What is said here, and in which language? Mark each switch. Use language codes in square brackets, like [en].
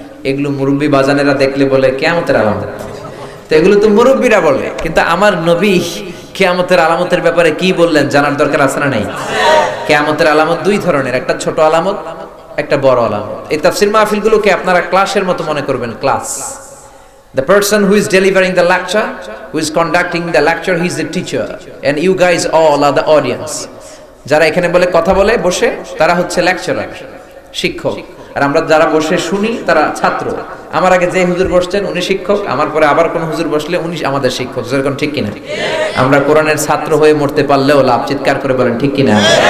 [bn] এগুলো মুরব্বী বাজানেরা দেখলে বলে কিয়ামতের আলামত। তো এগুলো তো মুরব্বীরা বলে, কিন্তু আমার নবী কিয়ামতের আলামতের ব্যাপারে কি বললেন জানার দরকার আছে না নাই? কিয়ামতের আলামত 2 ধরনের, একটা ছোট আলামত, একটা বড় আলামত। এই তাফসীর মাহফিলগুলোকে আপনারা ক্লাসের মতো মনে করবেন, class. [en] The person who is delivering the lecture, who is conducting the lecture, he is the teacher and you guys all are the audience. [bn] যারা এখানে বলে কথা বলে বসে, তারা হচ্ছে লেকচারার, শিক্ষক, আর আমরা যারা বসে শুনি তারা ছাত্র। আমার আগে যে হুজুর বসছেন উনি শিক্ষক, আমার পরে আবার কোন হুজুর বসলে উনি আমাদের শিক্ষক। যেরকম ঠিক কিনা? আমরা কোরআনের ছাত্র হয়ে মরতে পারলেও লাভ। চিৎকার করে বলেন ঠিক কিনা?